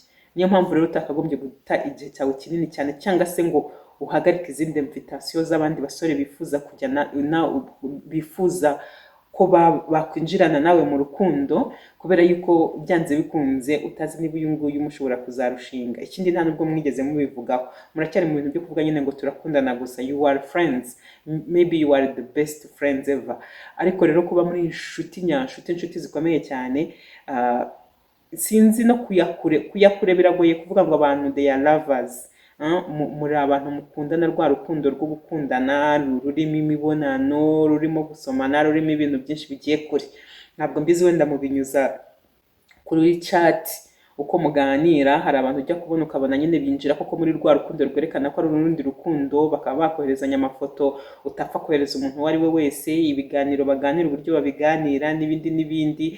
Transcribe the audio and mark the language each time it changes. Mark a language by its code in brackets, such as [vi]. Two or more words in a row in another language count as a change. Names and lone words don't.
[rw] Niyo mpamvu rero utakagombye guta igihe cyawe kinini cyane, cyangwa se ngo uhagarike izindi invitation z'abandi basore bifuza kujya bifuza ko bakwinjirana nawe mu rukundo, kubera yuko byanze bikunze utazi niba uyu nguyu mushobora kuzarushinga. Ikindi nta nubwo mwigeze mubivugaho, muracyari mu bintu byo kuvuga nyine ngo turakundana gusa. [en] You are friends, maybe you are the best friends ever. [rw] Ariko rero kuba muri inshuti inshuti zikomeye cyane, sinzi no kuyakure biragoye kuvuga ngo abantu [en] they are lovers. [rw] Muri abantu mukundana, rwa rukundo rwo gukundana rurimo imibonano, rurimo gusomana, rurimo ibintu byinshi bigiye kure. Ntabwo mbizi, wenda mubinyuza kuri chat uko muganira. Hari abantu ujya kubona ukabona nyine binjira koko muri rwa rukundo rwerekana ko ari urundi rukundo, bakaba bakoherezanya amafoto utapfa kohereza umuntu uwo ari we wese, ibiganiro baganira, uburyo babiganira, n'ibindi.